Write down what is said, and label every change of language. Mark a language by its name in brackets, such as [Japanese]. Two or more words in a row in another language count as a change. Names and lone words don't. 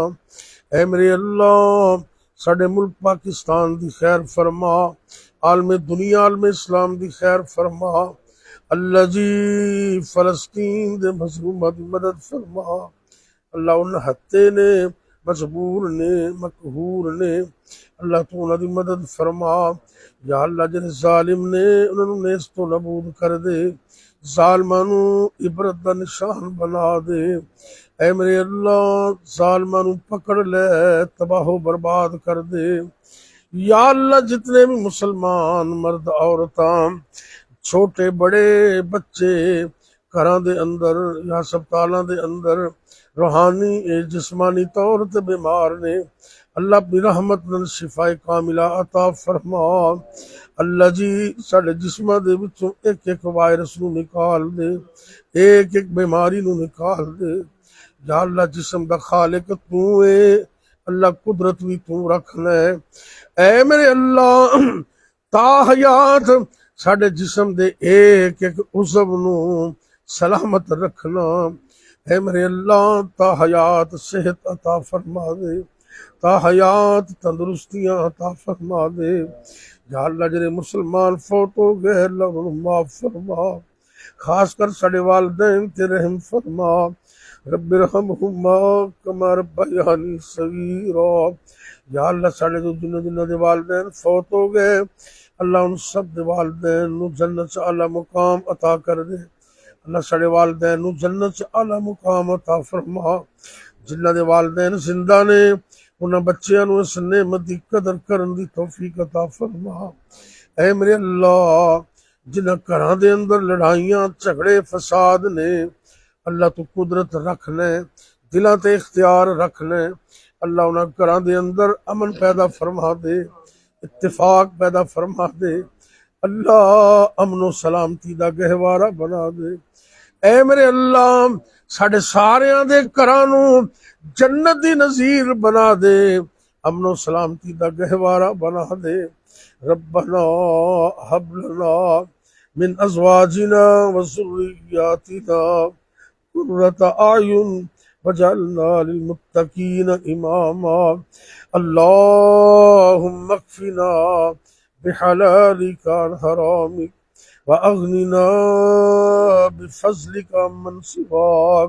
[Punjabi] اے میرے اللہ ساڈے ملک پاکستان دی خیر فرما، عالم دنیا عالم اسلام دی خیر فرما، اللہ جی فلسطین دے مظلوماں دی مدد فرما۔ اللہ انہاں ہتے نے، مجبور نے، مقہور نے، اللہ تو انہاں دی مدد فرما۔ یا اللہ جڑے ظالم نے انہاں نوں نیست و نابود کر دے، ظالماں نوں عبرت دا نشان بنا دے۔ اے میرے اللہ ظالماں نوں پکڑ لے، تباہ و برباد کر دے۔ یا اللہ جتنے بھی مسلمان مرد عورتاں چھوٹے بڑے بچے گھراں دے اندر یا ہسپتالاں دے اندر روحانی جسمانی طور تے بیمار نے، اللہ اپنی رحمت نال شفا کاملہ عطا فرما۔ اللہ جی ساڈے جسماں دے وچوں ایک ایک وائرس نو نکال دے، ایک ایک بیماری نو نکال دے۔ یا اللہ جسم دا خالق تو اے، اللہ قدرت بھی تو رکھنا ہے۔ اے میرے اللہ تا حیات ساڈے جسم دے ایک ایک عضو نو سلامت رکھنا۔ اے میرے اللہ تا حیات صحت عطا فرما دے، تا حیات تندرستیاں عطا فرما دے۔ یا اللہ جڑے مسلمان فوت ہو گئے اللہ انہوں معاف فرما، خاص کر ساڈے والدین تے رحم فرما۔ [Arabic] رب ارحمہما کما ربیانی صغیرا۔ [Punjabi] یا اللہ ساڈے جنہاں دے والدین فوت ہو گئے اللہ ان سب دے والدین نو جنت چ اعلی مقام عطا کر دے، اللہ ساڈے والدین نو جنت چ اعلی مقام عطا فرما۔ جنہاں دے والدین زندہ نے انہاں بچیاں نو اس نعمت دی قدر کرن دی توفیق عطا فرما۔ اے میرے اللہ جنہاں گھراں دے اندر لڑائیاں جھگڑے فساد نے، اللہ تو قدرت رکھ لے، دلاں تے اختیار رکھ لے، اللہ انہاں گھراں دے اندر امن پیدا فرما دے، اتفاق پیدا فرما دے، اللہ امن و سلامتی دا گہوارہ بنا دے۔ اے میرے اللہ ساڈے ساریاں دے گھراں نوں جنت دی نظیر بنا دے، امن و سلامتی دا گہوارہ بنا دے۔ [Arabic] ربنا ہب لنا من ازواجنا وذریاتنا قرۃ اعین وجعلنا للمتقین اماما۔ اللہم اکفنا بحلالک عن حرامک واغننا بفضلک عمن سواک۔